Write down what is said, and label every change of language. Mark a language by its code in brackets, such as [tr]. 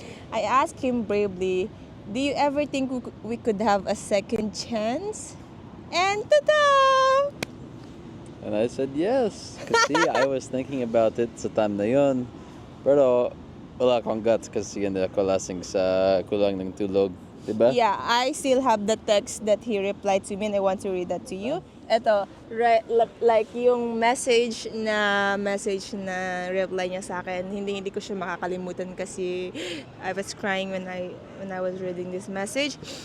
[en] I asked him bravely, do you ever think we could have a second chance? And ta-da! And I said yes. Kasi I was thinking about it [tl] sa time na yun. Pero wala akong guts kasi hindi ako lasing sa kulang ng tulog. Diba? [en] Yeah, I still have the text that he replied to me and I want to read that to you. [tl] Ito, [en] right, like [tl] yung [en] message [tl] na reply niya sa akin, hindi ko siya makakalimutan kasi [en] I was crying when I was reading this message.